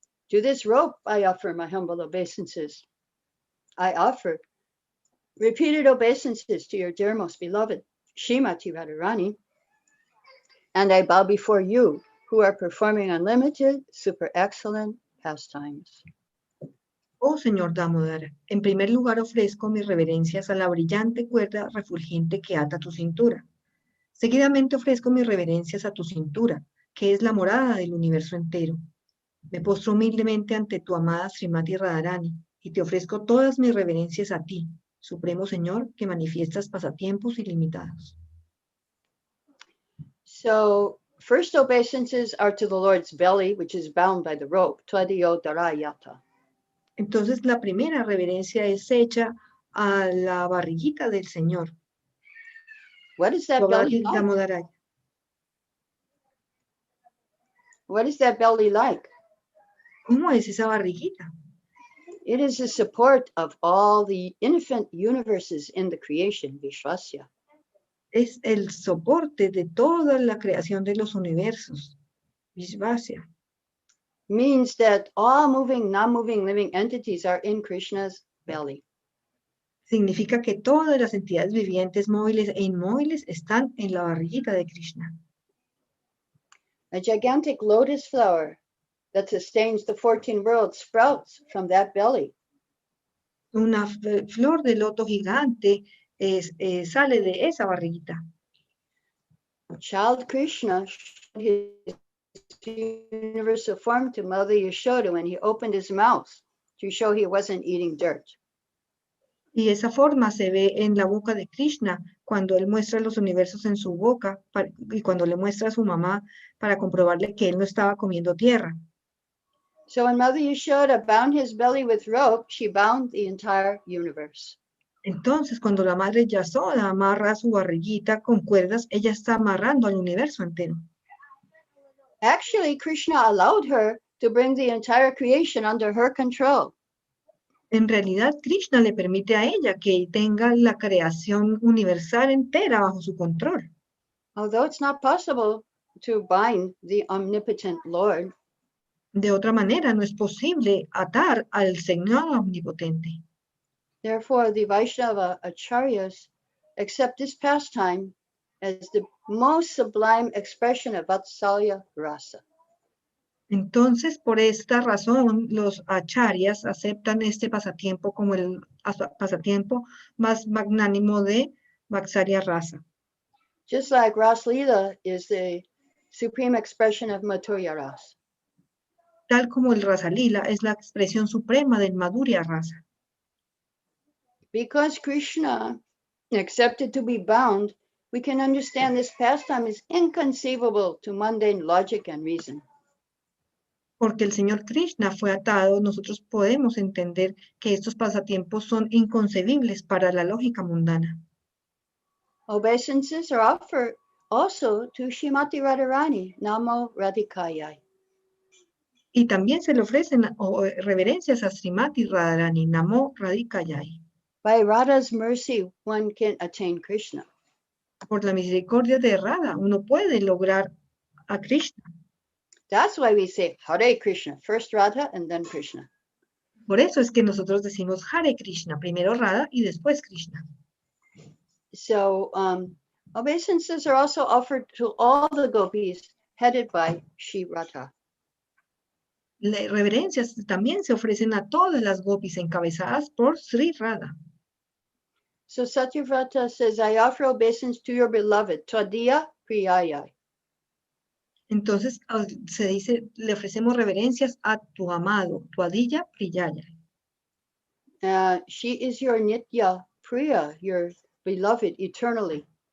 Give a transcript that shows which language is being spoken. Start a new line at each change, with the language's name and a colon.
English: To this rope I offer my humble obeisances. I offer repeated obeisances to your dear most beloved Srimati Radharani, and I bow before you, who are performing unlimited, super excellent pastimes.
Spanish: Oh Señor Damodara, en primer lugar ofrezco mis reverencias a la brillante cuerda refulgente que ata tu cintura. Seguidamente ofrezco mis reverencias a tu cintura, que es la morada del universo entero. Me postro humildemente ante tu amada Srimati Radharani y te ofrezco todas mis reverencias a ti, Supremo Señor, que manifiestas pasatiempos ilimitados.
English: So first obeisances are to the Lord's belly, which is bound by the rope, Tvadiyo Darayata.
Spanish: Entonces la primera reverencia es hecha a la barriguita del Señor.
English: What is that belly like? Damodara. What is that belly like?
Spanish: ¿Cómo es esa barriguita?
English: It is the support of all the infant universes in the creation, Vishvasya.
Spanish: Es el soporte de toda la creación de los universos.
English: Vishvasya. Means that all moving, non-moving, living entities are in Krishna's belly.
Spanish: Significa que todas las entidades vivientes, móviles e inmóviles están en la barriguita de Krishna.
English: A gigantic lotus flower that sustains the 14 worlds sprouts from that belly.
Spanish: Una flor de loto gigante sale de esa barriguita.
English: Child Krishna showed his universal form to Mother Yashoda when he opened his mouth to show he wasn't eating dirt.
Spanish: Y esa forma se ve en la boca de Krishna cuando él muestra los universos en su boca y cuando le muestra a su mamá para comprobarle que él no estaba comiendo tierra.
English: So when Mother Yashoda bound his belly with rope, she bound the entire universe.
Spanish: Entonces, cuando la madre Yasoda amarra su barriguita con cuerdas, ella está amarrando al universo entero.
English: Actually, Krishna allowed her to bring the entire creation under her control.
Spanish: En realidad, Krishna le permite a ella que tenga la creación universal entera bajo su control.
English: Although it's not possible to bind the omnipotent Lord,
Spanish: De otra manera, no es posible atar al Señor omnipotente.
English: therefore the Vaishnava acharyas accept this pastime as the most sublime expression of Vatsalya rasa.
Spanish: Entonces, por esta razón, los acharyas aceptan este pasatiempo como el pasatiempo más magnánimo de Vatsalya rasa.
English: Just like Ras Lila is the supreme expression of Madhurya rasa.
Spanish: Tal como el Rasa Lila es la expresión suprema del Madhurya rasa.
English: Because Krishna accepted to be bound, we can understand this pastime is inconceivable to mundane logic and reason.
Spanish: Porque el Señor Krishna fue atado, nosotros podemos entender que estos pasatiempos son inconcebibles para la lógica mundana.
English: Obeisances are offered also to Srimati Radharani, Namo Radhikayai.
Spanish: Y también se le ofrecen reverencias a Srimati Radharani, Namo Radhikayai.
English: By Radha's mercy, one can attain Krishna.
Spanish: Por la misericordia de Radha, uno puede lograr a Krishna.
English: That's why we say Hare Krishna, first Radha and then Krishna.
Spanish: Por eso es que nosotros decimos Hare Krishna, primero Radha y después Krishna.
English: So obeisances are also offered to all the gopis headed by Shri Radha.
Spanish: Reverencias también se ofrecen a todas las gopis encabezadas por Sri Radha.
English: So Satyavrata says, I offer obeisance to your beloved, Tvadiya Priyayai.
Spanish: Entonces se dice, le ofrecemos reverencias a tu amado, tu adilla Priyaya.
English: She is your Nitya Priya, your beloved eternally.